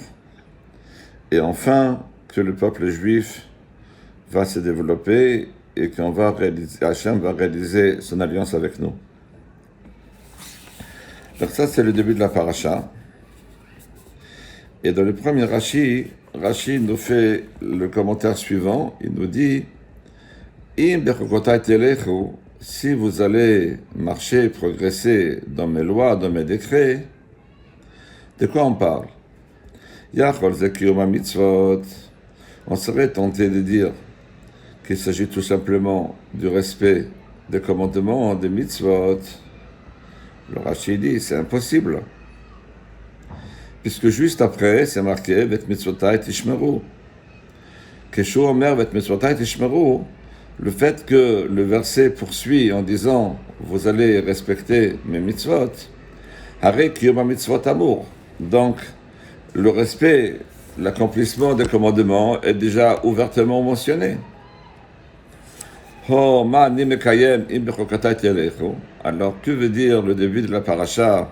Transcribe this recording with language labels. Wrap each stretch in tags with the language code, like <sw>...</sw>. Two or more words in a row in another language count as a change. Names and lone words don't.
<fr>Et enfin, que le peuple juif va se développer et Hachem va réaliser son alliance avec nous. Donc ça, c'est le début de la paracha. Et dans le premier Rashi nous fait le commentaire suivant. Il nous dit</fr> <he>אם בחקתי תלכו,</he> <fr>si vous allez marcher, progresser dans mes lois, dans mes décrets, de quoi on parle?</fr> <he>יכול זה קיום מצוות.</he> <fr>On serait tenté de dire qu'il s'agit tout simplement du respect des commandements, des mitzvot. Le Rashi dit, c'est impossible. Puisque juste après, c'est marqué,</fr> <he>ואת מצותי תשמרו. כשהוא אומר ואת מצותי תשמרו.</he> <fr>Le fait que le verset poursuit en disant « Vous allez respecter mes mitzvot »</fr> <he>הרי קיום מצוות אמור.</he> <fr>Donc, le respect, l'accomplissement des commandements est déjà ouvertement mentionné. Alors, que veut dire le début de la paracha?</fr>